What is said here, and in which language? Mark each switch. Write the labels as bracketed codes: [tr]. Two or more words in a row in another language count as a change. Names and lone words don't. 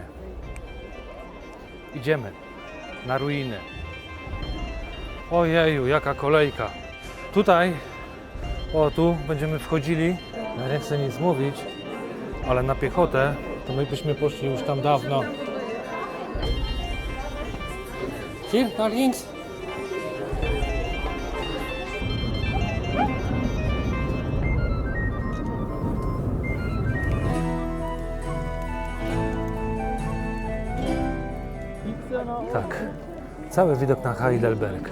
[pl] Idziemy na ruiny. Ojeju, jaka kolejka. Tutaj, tu będziemy wchodzili, ja nie chcę nic mówić, ale na piechotę to my byśmy poszli już tam dawno. [de] Hier, nach links. [pl] Tak, cały widok na Heidelberg.